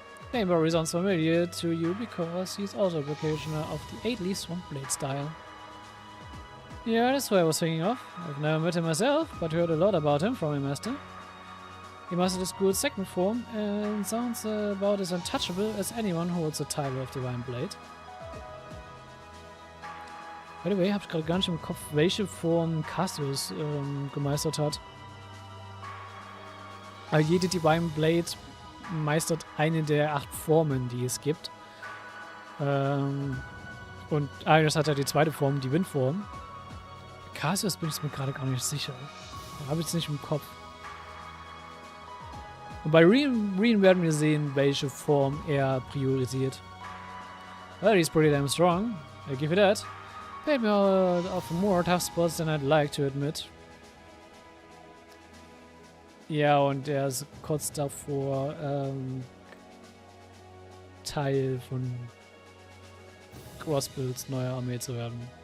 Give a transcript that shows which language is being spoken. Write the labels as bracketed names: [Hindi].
[English] The name probably sounds familiar to you because he's also a practitioner of the endlich swamp blade style. Yeah, that's what I was thinking of. I've never met him myself, but heard a lot about him from my master. He mastered the school's second form and sounds about as untouchable as anyone who holds the title of Divine Blade. By the way, [German] hab ich gerade gar nicht im Kopf, welche Form Cassius gemeistert hat. Aber jede Divine Blade meistert eine der 8 Formen, die es gibt. Und eines hat ja die zweite Form, die Windform. Cassius bin ich mir gerade gar nicht sicher. Habe ich es nicht im Kopf. Und bei Reen werden wir sehen, welche Form er priorisiert. [English] Well, he's pretty damn strong. I give you that. Paid me out of more tough spots than I'd like to admit. [German] Ja, und er ist kurz davor, Teil von Crossbells neuer Armee zu werden.